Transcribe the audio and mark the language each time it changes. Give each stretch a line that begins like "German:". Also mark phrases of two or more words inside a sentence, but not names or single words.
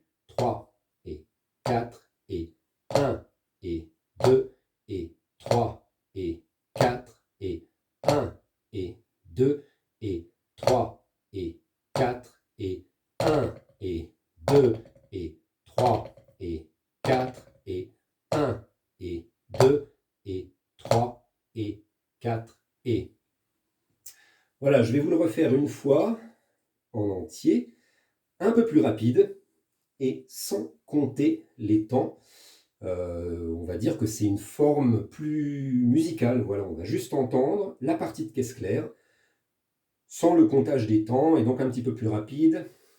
French: 3 et 4 et 1 et 2 et 3 et 4 et 1 et 2 et 3 et 4 et 1 et 2 et 3 et 4 et 1 et 2 et 3 et 4 et... Voilà, je vais vous le refaire une fois en entier, un peu plus rapide et sans compter les temps. On va dire que c'est une forme plus musicale. Voilà, on va juste entendre la partie de caisse claire sans le comptage des temps et donc un petit peu plus rapide.